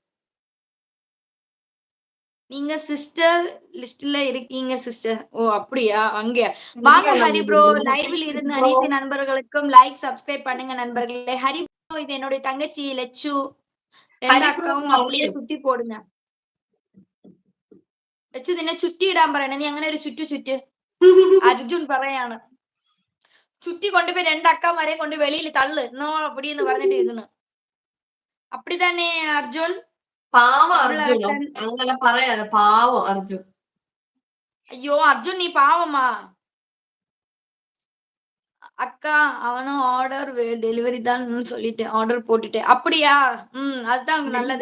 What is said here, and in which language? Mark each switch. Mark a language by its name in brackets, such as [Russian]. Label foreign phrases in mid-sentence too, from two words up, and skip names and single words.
[Tamil] நீங்க சிஸ்டர் லிஸ்ட்ல இருக்கீங்க சிஸ்டர். ஓ அப்படியா? அங்க வாங்க ஹரி ப்ரோ. லைவ்ல இருந்து அனைத்து நண்பர்களுக்கும் லைக் சப்ஸ்கிரைப் பண்ணுங்க நண்பர்களே. ஹரி ப்ரோ இது என்னுடைய தங்கச்சி லட்சு. ரெண்டு அக்காவும் அப்படியே சுத்தி போடுங்க. [Malayalam] ലച്ചു നിന്നെ ചുറ്റിയിടാൻ പറയണേ. നീ അങ്ങനെ ഒരു ചുറ്റു. അർജുൻ പറയാണ്. ചുറ്റി കൊണ്ടുപോയി 2 അക്കമാരെ കൊണ്ട് വെളിയിൽ തള്ളു എന്നോ அப்படின்னு പറഞ്ഞിട്ട് ഇരുന്നു. [Tamil] அப்படித்தானே அர்ஜுன்? பாவம் அர்ஜுன். அங்கெல்லாம் പറയാத பாவம் அர்ஜுன். ஐயோ அர்ஜுன் நீ பாவமா? அக்கா அவனும் ஆர்டர் டெலிவரி தான் சொல்லிட்டேன். ஆர்டர் போட்டுட்டேன். அப்படியா? அதுதான் நல்லது.